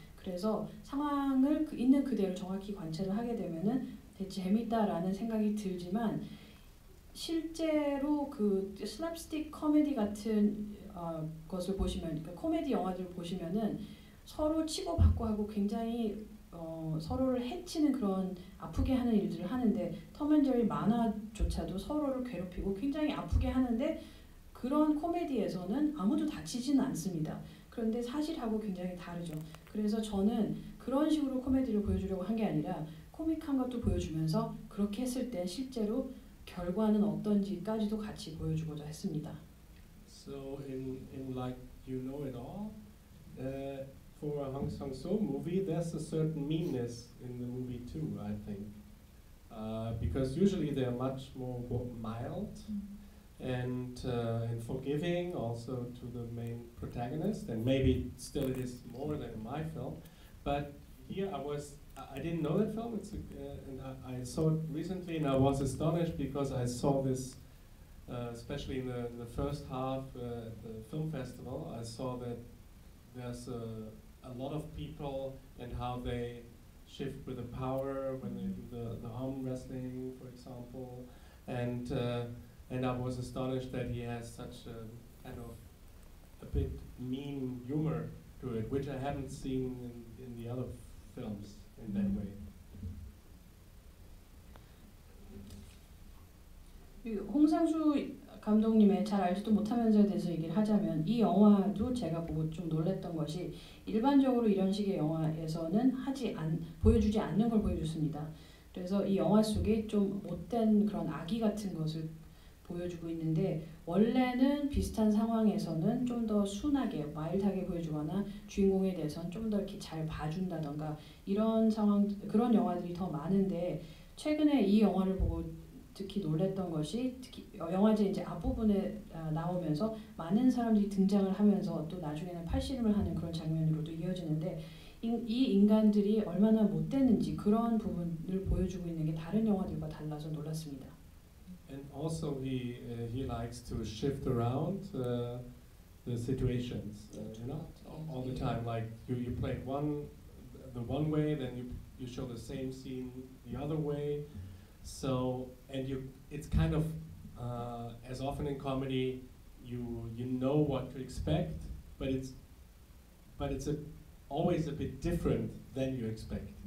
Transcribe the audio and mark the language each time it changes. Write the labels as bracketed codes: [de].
[ko] 그래서 상황을 있는 그대로 정확히 관찰을 하게 되면은 되게 재밌다라는 생각이 들지만 실제로 그 슬랩스틱 코미디 같은 것을 보시면, 그러니까 코미디 영화들을 보시면은 서로 치고받고 하고 굉장히 서로를 해치는 그런 아프게 하는 일들을 하는데 톰앤제리 만화조차도 서로를 괴롭히고 굉장히 아프게 하는데 그런 코미디에서는 아무도 다치지는 않습니다. 그런데 사실하고 굉장히 다르죠. 그래서 저는 그런 식으로 코미디를 보여주려고 한 게 아니라 코믹한 것도 보여주면서 그렇게 했을 때 실제로 결과는 어떤지까지도 같이 보여주고자 했습니다. [en] So in like You Know It All, for a Hong Sang-soo movie, there's a certain meanness in the movie too, I think, because usually they're much more mild and forgiving also to the main protagonist, and maybe still it is more than in my film. But here I didn't know that film. And I saw it recently, and I was astonished because I saw this, especially in the first half at the film festival. I saw that there's a lot of people and how they shift with the power when they do the arm wrestling, for example, and I was astonished that he has such a kind of a bit mean humor to it, which I haven't seen in the other films in that way. [ko] 홍상수 감독님의 잘 알지도 못한 면서에 대해서 얘기를 하자면 이 영화도 제가 보고 좀 놀랐던 것이 일반적으로 이런 식의 영화에서는 보여주지 않는 걸 보여줬습니다. 그래서 이 영화 속에 좀 못된 그런 악의 같은 것을 보여주고 있는데 원래는 비슷한 상황에서는 좀 더 순하게 마일드하게 보여주거나 주인공에 대해서는 좀 더 이렇게 잘 봐준다던가 이런 그런 영화들이 더 많은데 최근에 이 영화를 보고 특히 놀랬던 것이 특히 영화제 이제 앞부분에 나오면서 많은 사람들이 등장을 하면서 또 나중에는 팔씨름을 하는 그런 장면으로도 이어지는데 이 인간들이 얼마나 못됐는지 그런 부분을 보여주고 있는 게 다른 영화들과 달라서 놀랐습니다. [en] And also he likes to shift around the situations, you know, all the time. Like you play the one way, then you show the same scene the other way. So it's kind of as often in comedy, you know what to expect, but it's always a bit different than you expect.